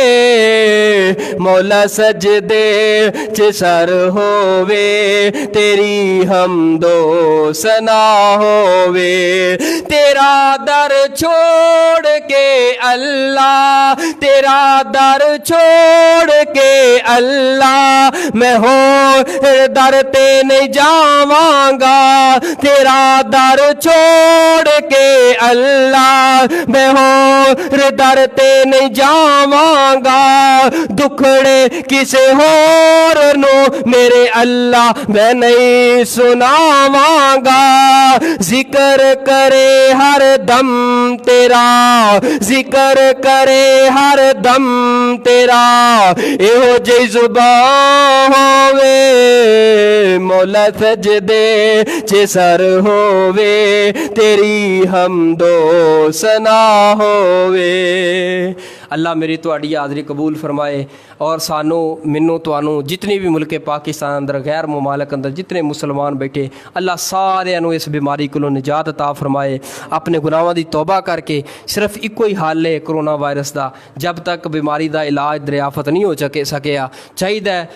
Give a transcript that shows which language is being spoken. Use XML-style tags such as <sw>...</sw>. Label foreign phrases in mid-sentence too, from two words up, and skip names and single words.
<pa>مولا سجدے چ سر ہووے، تیری حمد و ثنا ہووے، تیرا در چھوڑ کے اللہ، تیرا در چھوڑ کے اللہ، میں ہو در تے نہیں جاواں گا، تیرا در چھوڑ کے اللہ، میں ہو در تے نہیں جاواں گا، دکھڑے کسے ہور نو میرے اللہ میں نہیں سناواں گا۔ ذکر کرے ہر دم تیرا، ذکر کرے ہر دم تیرا، ایہو جئی زبان ہووے، مولا سجدے چ سر ہووے، تیری حمد و ثنا ہووے۔ اللہ میری تہاڈی حاضری قبول فرمائے، اور سانو منو توانو جتنی بھی ملک پاکستان اندر غیر ممالک اندر جتنے مسلمان بیٹھے، اللہ سارے نو اس بیماری کو نجات عطا فرمائے۔ اپنے گناہاں دی توبہ کر کے صرف ایکو ہی حل ہے</pa> <en>corona virus</en> <pa>دا، جب تک بیماری دا علاج دریافت نہیں ہو سکیا چاہیے</pa>